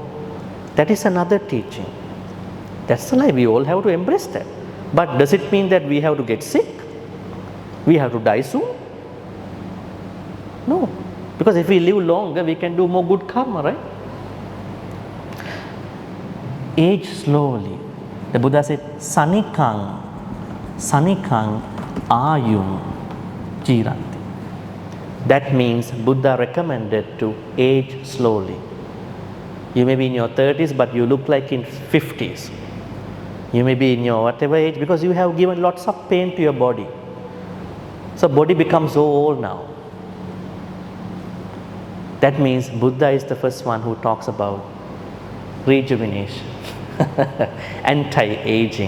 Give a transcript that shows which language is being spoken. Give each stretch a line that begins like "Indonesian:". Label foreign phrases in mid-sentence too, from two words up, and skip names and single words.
English: That is another teaching. That's the life, we all have to embrace that. But does it mean that we have to get sick? We have to die soon? No. Because if we live longer, we can do more good karma, right? Age slowly. The Buddha said,
Pali: sanikang ayum jiranti.
English: That means Buddha recommended to age slowly. You may be in your 30s, but you look like in 50s. You may be in your whatever age, because you have given lots of pain to your body. So body becomes so old now. That means Buddha is the first one who talks about rejuvenation, anti-aging.